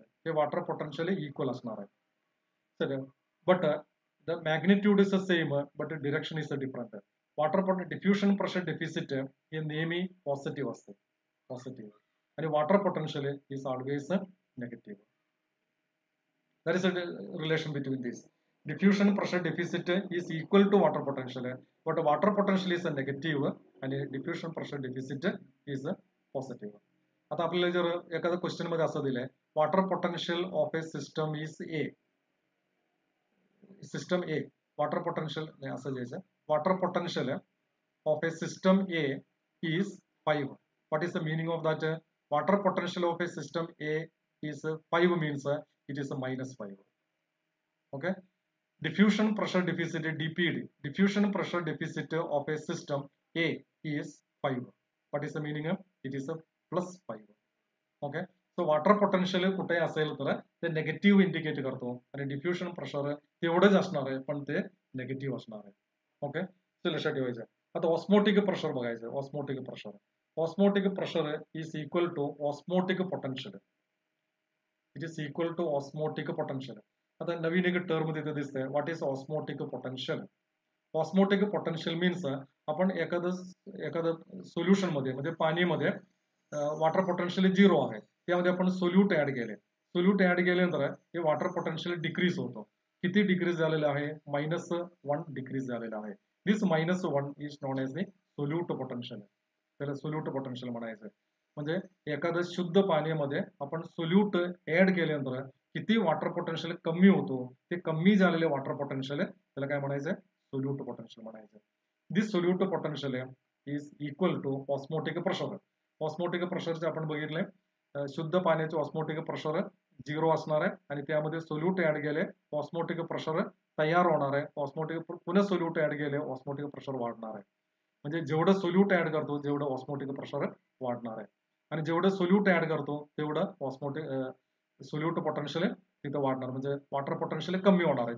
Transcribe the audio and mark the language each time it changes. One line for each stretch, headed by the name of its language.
Marathi: हे water potential equal असणार आहे.
English: Sir but the magnitude is the same but direction is different.
Marathi: Water diffusion pressure deficit हे नेहमी positive असते, positive, आणि
English: Water potential is always negative. There is a relation between these. Diffusion pressure deficit is equal to water potential, but water potential is a negative and diffusion pressure deficit is a positive.
Marathi: आता आपल्याला जर एखाद्या question मध्ये असं दिलंय,
English: water potential of a system is A, system A, water potential
Marathi: असं द्यायचं,
English: Water potential of a system A is 5. What is the meaning of that? Water potential of a system A is 5 means it is a -5. Okay, diffusion pressure deficit DPD, diffusion pressure deficit of a system A is 5. What is the meaning? It is a +5. Okay, so water potential
Marathi: कुठे असेल तर ते negative indicate करतो आणि diffusion pressure तेवढंच असणार आहे पण ते नेगेटिव्ह असणार आहे.
English: okay, so
Marathi: लक्षात ठेवायचं. आता ऑस्मोटिक प्रेशर बघायचं, osmotic pressure.
English: osmotic pressure is equal to osmotic potential. It is equal to osmotic potential.
Marathi: आता नवीन एक टर्म तिथे दिसते.
English: What is osmotic potential? Osmotic potential means
Marathi: आपण एखादं सोल्युशन मध्ये म्हणजे पाणीमध्ये वॉटर पोटेन्शियल 0 आहे, त्यामध्ये आपण सोल्यूट ऍड केले. सोल्यूट ऍड केल्यानंतर हे वॉटर पोटेन्शियल डिक्रीज होतो. किती डिक्रीज झालेलं आहे? -1 डिक्रीज झालेलं आहे.
English: This -1 is known as the solute potential.
Marathi: त्याला सोल्यूट पोटेन्शियल म्हणायचं. म्हणजे एखादं शुद्ध पाण्यामध्ये आपण सोल्यूट ऍड केल्यानंतर किती वॉटर पोटेन्शियल कमी होतो, ते कमी झालेले वॉटर पोटेन्शियल त्याला काय म्हणायचं? सोल्यूट पोटेन्शियल म्हणायचं.
English: This solute potential is equal to osmotic pressure.
Marathi: Osmotic प्रेशरचे आपण बघितले, शुद्ध पाण्याचे ऑस्मोटिक प्रेशर 0 असणार आहे आणि त्यामध्ये सोल्यूट ऍड केले, ऑस्मोटिक प्रेशर तयार होणार आहे. ऑस्मोटिक पुन्हा सोल्यूट ऍड केले, ऑस्मोटिक प्रेशर वाढणार आहे. म्हणजे जेवढं सोल्यूट ऍड करतो तेवढं ऑस्मोटिक प्रेशर वाढणार आहे आणि जेवढं सोल्यूट ऍड करतो तेवढं ऑस्मोटिक सोल्यूट पोटेन्शियल तिथं वाढणार, म्हणजे वॉटर पोटेन्शियल कमी होणार आहे.